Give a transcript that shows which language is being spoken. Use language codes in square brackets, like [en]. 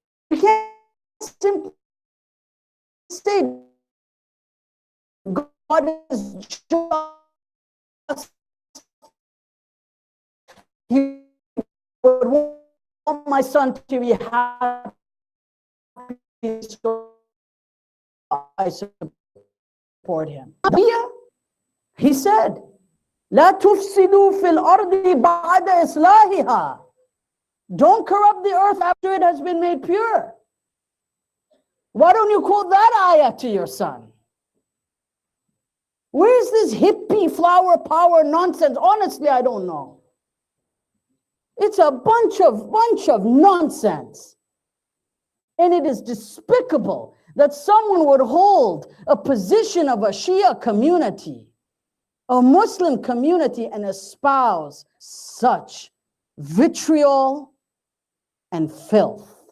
[en] You can't simply say God is just. He would want my son to be happy, so I support him. He said, [ar] لا تفسدوا في الأرض بعد إصلاحها. [en] Don't corrupt the earth after it has been made pure. Why don't you quote that ayah to your son? Where's this hippie flower power nonsense? Honestly, I don't know. It's a bunch of nonsense. And it is despicable that someone would hold a position of a Shia community, a Muslim community, and espouse such vitriol and filth.